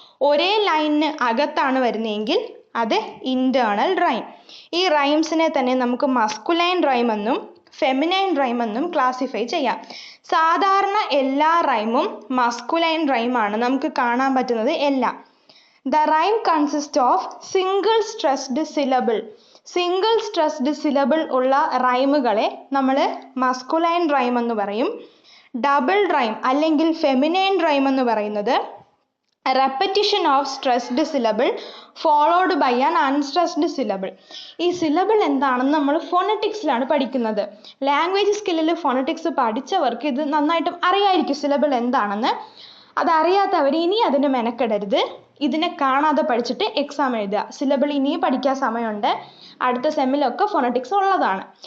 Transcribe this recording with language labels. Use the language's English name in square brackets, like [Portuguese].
[Malayalam] ഒരേ ലൈനിന് അകത്താണ് വരുന്നതെങ്കിൽ അത് ഇന്റേണൽ റൈം. ഈ റൈംസിനെ തന്നെ നമുക്ക് മസ്കുലൈൻ റൈം എന്നും ഫെമിനൈൻ റൈം എന്നും ക്ലാസിഫൈ ചെയ്യാം. സാധാരണ എല്ലാ റൈമും മസ്കുലൈൻ റൈം ആണ് നമുക്ക് കാണാൻ പറ്റുന്നത് എല്ലാം. [English] The rhyme consists of single stressed syllable. [Malayalam] Single stressed syllable ഉള്ള റൈമുകളെ നമ്മൾ മസ്കുലൈൻ റൈം എന്ന് പറയും. ഡബിൾ റൈം അല്ലെങ്കിൽ ഫെമിനൈൻ റൈം എന്ന് പറയുന്നത് [English] repetition of stressed syllable followed by an unstressed syllable. [Malayalam] ഈ സിലബിൾ എന്താണെന്ന് നമ്മൾ ഫോണറ്റിക്സിലാണ് പഠിക്കുന്നത്. ലാംഗ്വേജ് സ്കില്ലിൽ ഫോണറ്റിക്സ് പഠിച്ചവർക്ക് ഇത് നന്നായിട്ടും അറിയായിരിക്കും സിലബിൾ എന്താണെന്ന്. അതറിയാത്തവർ ഇനി അതിന് മെനക്കെടരുത്. ഇതിനെ കാണാതെ പഠിച്ചിട്ട് എക്സാം എഴുതുക. സിലബിൾ ഇനിയും പഠിക്കാൻ സമയമുണ്ട്. അടുത്ത സെമ്മിലൊക്കെ ഫോണറ്റിക്സ് ഉള്ളതാണ്.